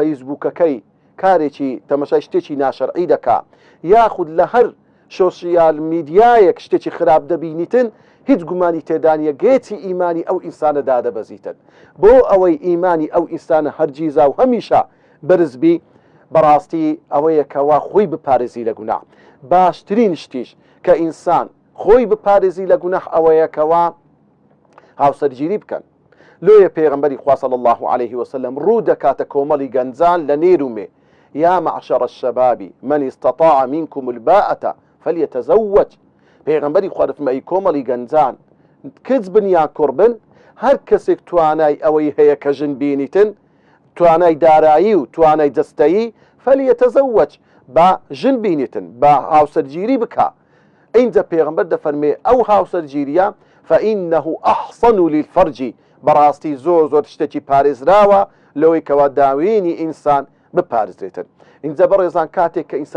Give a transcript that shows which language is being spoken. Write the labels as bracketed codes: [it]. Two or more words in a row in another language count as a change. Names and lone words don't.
[ckb] فەیسبووکەکەی کارێکی تەمەشای شتێکی ناشەرعی دەکا یاخود لە هەر [en] social media [ckb] شتێکی خراپ دەبینیتن هیچ گومانی تێدانیە گێتی ئیمانی ئەو ئینسانە دادەبەزیتن بۆ ئەوەی ئیمانی ئەو ئینسانە هەرگیزا و هەمیشە بەرزبی بەڕاستی ئەوەیە کەوا خۆی بپارێزی لە گوناح باشترین شتیش کە ئینسان خۆی بپارێزی لە گوناح ئەوەیە کەوا هاوسەرگیری بکەن لۆیە پێغەمبەری خوا [ar] صلی الله عليه وسلم [ckb] ڕوو دەکاتە کۆمەڵی گەنجان لە نێرومێ [ar] یا معشر الشباب من استطاع منكم الباءة فليتزوج [ckb] پێغەمبەری خوا دەفەرمێ کۆمەڵی گەنجان کچ بن یا کوڕ بن هەر کەسێک توانای ئەوەی هەیە کە ژن بینیتن توانای دارایی و توانای جەستەیی فەلیەتەزەوەج بە ژن بینیتن بە هاوسەرگیری بکە ئینجا پێغەمبەر دەفەرمێ ئەو هاوسەرگیریە [ar] فإنه أحصن للفرج [ckb] بەڕاستی زۆر شتێکی پارێزراوە لەوەی کەوا داوێنی ئینسان بپارێزرێتن اینجا بەڕێزان کاتێک کە ئینسان